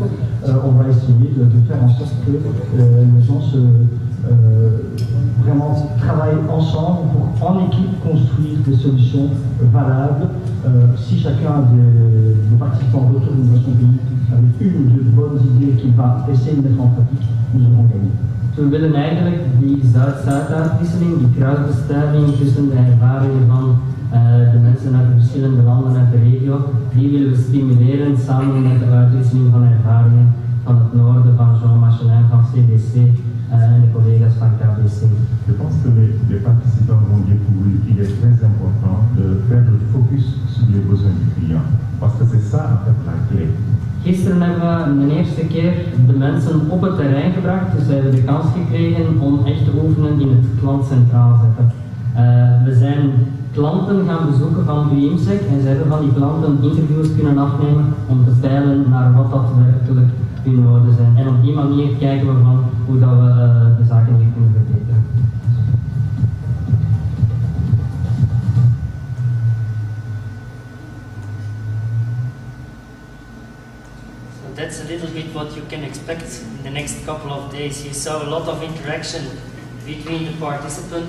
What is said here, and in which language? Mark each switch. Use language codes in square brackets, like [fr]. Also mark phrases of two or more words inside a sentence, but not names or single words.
[fr] On va essayer de faire en sorte que les gens vraiment travaillent ensemble pour en équipe construire des solutions valables. Si chacun des participants retourne dans son pays avec une ou deux bonnes idées qu'il va essayer de mettre en pratique, nous aurons gagné. [nl] We willen eigenlijk die Zuid-Zuid-uitwisseling, die kruisbestuiving tussen de ervaringen van de mensen uit de verschillende landen uit de regio, die willen we stimuleren samen met de uitwisseling van ervaringen van het noorden, van Jean Machelin, van CDC en de collega's van KBC. [fr] Je pense que les participants vont découvrir qu'il est très important de faire le focus sur les besoins du client, parce que c'est ça en fait la clé. [nl] Gisteren hebben we de eerste keer de mensen op het terrein gebracht, dus we hebben de kans gekregen om echt te oefenen in het klant centraal zetten. We zijn klanten gaan bezoeken van UIMSEC en ze hebben van die klanten interviews kunnen afnemen om te peilen naar wat dat werkelijk hun noden zijn. En op die manier kijken we van hoe dat we de zaken weer kunnen verbeteren. [en] That's a little bit what you can expect in the next couple of days. You saw a lot of interaction between the participants.